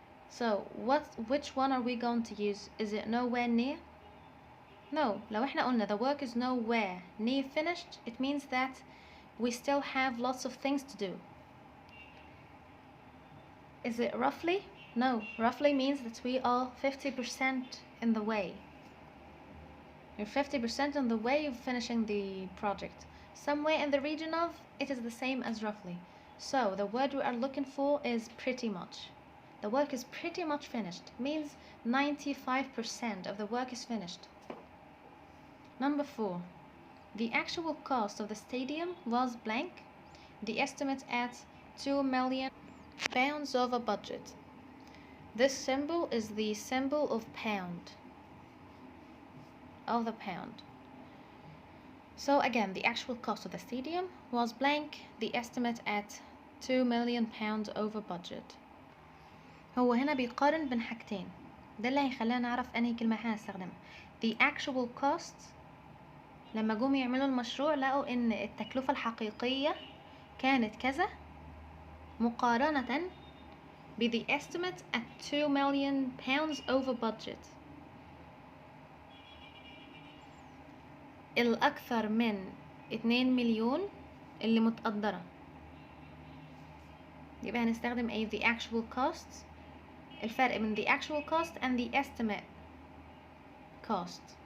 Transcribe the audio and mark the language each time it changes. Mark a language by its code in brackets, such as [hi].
[en] So which one are we going to use? Is it nowhere near? No. [ar] لو احنا قلنا [en] the work is nowhere near finished, it means that we still have lots of things to do. Is it roughly? No. Roughly means that we are 50% in the way. You're 50% on the way of finishing the project. somewhere in the region of, it is the same as roughly. So the word we are looking for is pretty much. The work is pretty much finished. Means 95% of the work is finished. Number 4. The actual cost of the stadium was blank. The estimate at £2 million over budget. This symbol is the symbol of pound. Of the pound. So again, the actual cost of the stadium was blank. The estimate at £2 million over budget. [ar] هو هنا بيقارن بين حاجتين. ده اللي هيخلينا نعرف انهي كلمة هنستخدمها. [en] The actual cost. [ar] لما جم يعملوا المشروع لقوا ان التكلفة الحقيقية كانت كذا مقارنة ب [en] the estimate at £2 million over budget. [ar] الأكثر من 2 مليون اللي متقدرة. يبقى هنستخدم ايه؟ [en] the actual cost. [ar] الفرق بين [en] the actual cost and the estimate cost.